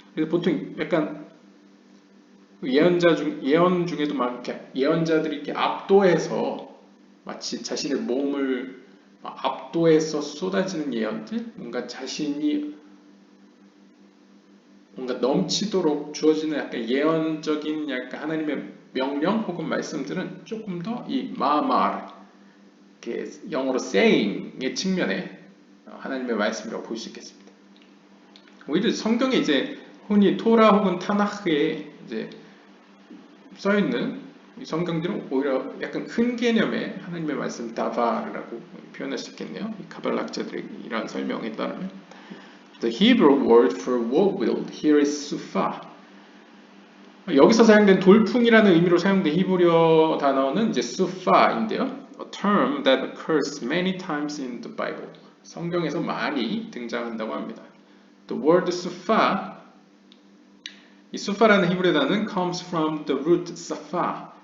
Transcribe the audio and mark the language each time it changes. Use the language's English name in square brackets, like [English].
[Korean] 그래서 보통 약간 예언 중에도 막 이렇게 예언자들이 이렇게 압도해서 마치 자신의 몸을 압도해서 쏟아지는 예언들, 뭔가 자신이 뭔가 넘치도록 주어지는 약간 예언적인 약간 하나님의 명령 혹은 말씀들은 조금 더 이 마말, 이렇게 영어로 saying의 측면에 하나님의 말씀이라고 볼 수 있겠습니다. 오히려 성경에 이제 흔히 토라 혹은 타나흐에 이제 써 있는 성경들은 오히려 약간 큰 개념의 하나님의 말씀 다바르라고 표현할 수 있겠네요. 이 카발라 학자들의 이러한 설명에 따르면 [English] The Hebrew word for whirlwind here is sufa. [Korean] 여기서 사용된 돌풍이라는 의미로 사용된 히브리어 단어는 이제 sufa인데요. [English] A term that occurs many times in the Bible. [Korean] 성경에서 많이 등장한다고 합니다. [English] The word sufa, [Korean] 이 수파라는 히브리어 단어는 [English] comes from the root safa.